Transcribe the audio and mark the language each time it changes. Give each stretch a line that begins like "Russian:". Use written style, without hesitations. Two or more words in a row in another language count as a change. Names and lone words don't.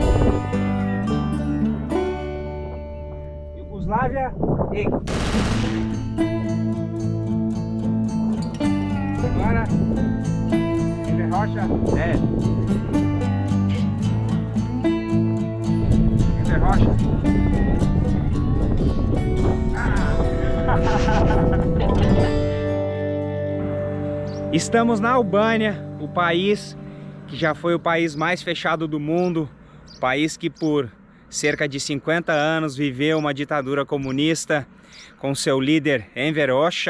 English: Yugoslavia. Hey.
Portuguese: Agora.
English: Enver Hoxha. Dead. Enver Hoxha.
Portuguese: Estamos na Albânia, o país que já foi o país mais fechado do mundo, o país que por cerca de 50 anos viveu uma ditadura comunista com seu líder Enver Hoxha.